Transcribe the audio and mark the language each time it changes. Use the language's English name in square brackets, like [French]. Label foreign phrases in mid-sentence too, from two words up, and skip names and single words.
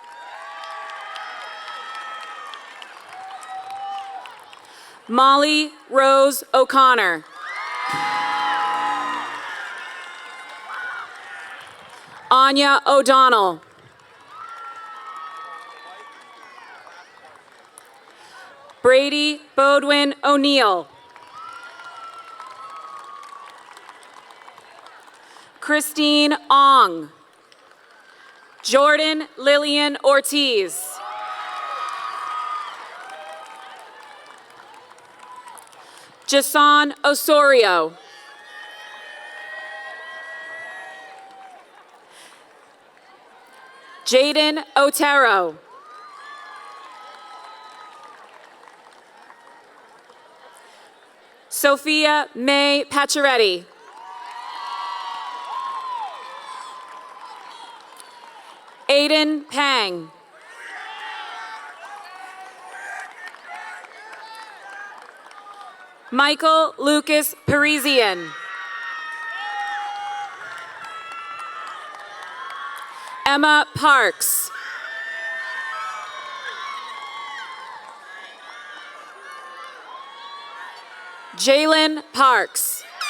[English] Molly Rose O'Connor. Anya O'Donnell. Brady Bodwin O'Neill. Christine Ong. Jordan Lillian Ortiz. Jason Osorio. Jaden Otero. Sophia May Pacioretty. Aiden Pang. Michael Lucas Parisian. Emma Parks. Jalen Parks.